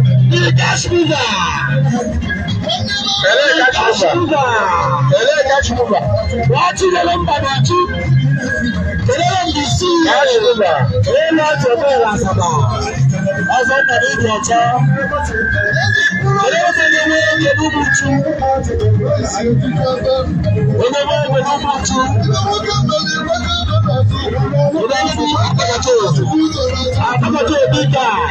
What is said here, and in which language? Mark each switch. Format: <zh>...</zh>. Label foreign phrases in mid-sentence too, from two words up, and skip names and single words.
<en>The cash mover. Ele cash mover. Ele cash mover. Watch the number two. Ele the C E O. Cash mover.</en> <ig>Ele Asaba. Ọzọ nna m ịdị ọcha. Ele ofe na-enwe ego n'ugwu uchu. Onye nwe ego n'ugwu uchu. Onye nwe akpakọta obi. Akpakọta obi ka.</ig>